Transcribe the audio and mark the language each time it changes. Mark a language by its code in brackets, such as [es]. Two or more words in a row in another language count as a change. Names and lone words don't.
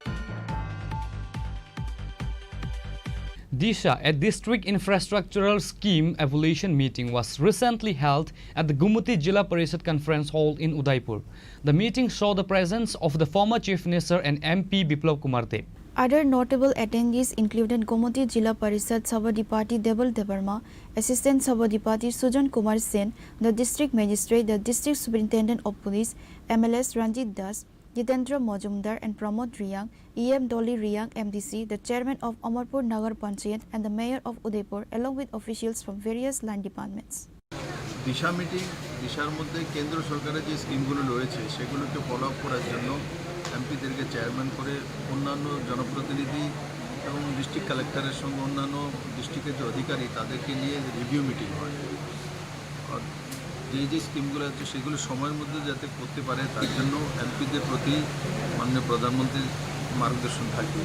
[en] Disha, a district infrastructural scheme evaluation meeting was recently held at the Gumuti Jilla Parishad Conference Hall in Udaipur. The meeting saw the presence of the former Chief Minister and MP Biplav Kumar Deb. Other notable attendees included Gumuti Jilla Parishad Sabadipati Debal Debarma, Assistant Sabadipati Sujan Kumar Sen, the District Magistrate, the District Superintendent of Police, MLS Ranjit Das, Jitendra Majumdar and Pramod Riyang, EM Dolly Riyang MDC, the chairman of Amarpur Nagar Panchayat and the mayor of Udaipur along with officials from various land departments. [bn] দিশা মিটিং, দিশার মধ্যে কেন্দ্র সরকারের যে স্কিমগুলো রয়েছে সেগুলোকে [en] follow up [bn] করার জন্য এমপিদেরকে চেয়ারম্যান করে অন্যান্য জনপ্রতিনিধি এবং [en] district collector's [bn] সঙ্গে অন্যান্য ডিস্ট্রিক্টের যে অধিকারী তাদেরকে নিয়ে [en] review meeting [bn] হয়। আর যে স্কিমগুলো আছে সেগুলো সময়ের মধ্যে যাতে করতে পারে তার জন্য এমপিদের প্রতি মাননীয় প্রধানমন্ত্রীর মার্গদর্শন থাকবে।